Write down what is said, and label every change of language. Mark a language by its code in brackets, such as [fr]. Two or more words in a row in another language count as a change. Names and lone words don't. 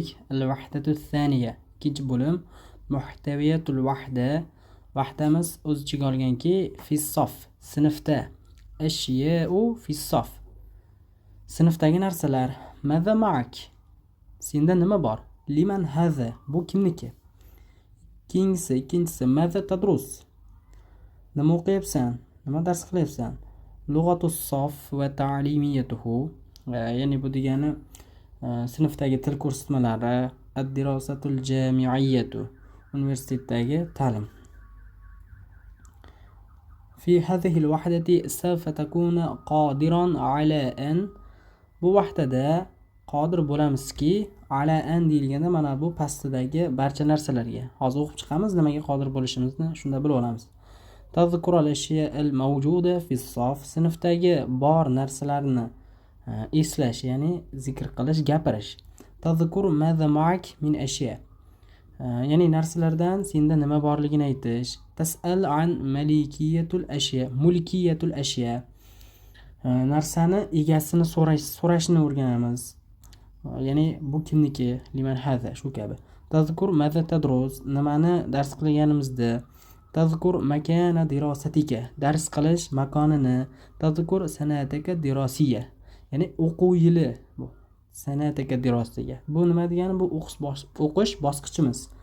[ar] الوحدة الثانية. [uz] Ikkinchi bo'lim [ar] محتويات الوحدة. [uz] Wahdamiz o'z ichiga olganki, [ar] في الصف, [uz] sinfda. [ar] أشياء في الصف. [uz] Sinfdagi narsalar. [ar] ماذا معك? [uz] Senda nima bor? [ar] لمن هذا? [uz] Bu kimniki? Ikkinchisi [ar] ماذا تدرس? [uz] Nima o'qiyapsan? Nima dars qilyapsan? [ar] لغة الصف وتعليماته. [uz] Ya'ni bu degani sinfdagi til ko'rsatmalari, [ar] الدراسة الجامعية, [uz] universitetdagi ta'lim. [ar] في هذه الوحدة سوف تكون قادرا على أن [uz] bu vahdada qodir bo'lamizki, [ar] على أن [uz] deyilganda mana bu pastidagi barcha narsalarga. Hozir o'qib chiqamiz nimaga qodir bo'lishimizni, shunda bilib olamiz. [ar] تذكر الأشياء الموجودة في الصف, [uz] sinfdagi bor narsalarni eslash, ya'ni zikr qilish, gapirish. [ar] تذكر ماذا معك من الأشياء, [uz] ya'ni narsalardan senda nima borligini aytish. [ar] تسأل عن ملكية الأشياء ملكية الأشياء, [uz] narsani egasini so'rashni o'rganamiz. Ya'ni bu kimniki? [ar] لمن هذا, [uz] shu kabi. [ar] تذكر ماذا تدرس, [uz] nimani dars qilganimizda. [ar] تذكر مكان دراستك, [uz] dars qilish makonini. [ar] تذكر سنتك الدراسية, [uz] ya'ni o'quv yili bu. [ar] سنتك الدراسية. [uz] Bu nima degani? Bu o'qish bosqichimiz.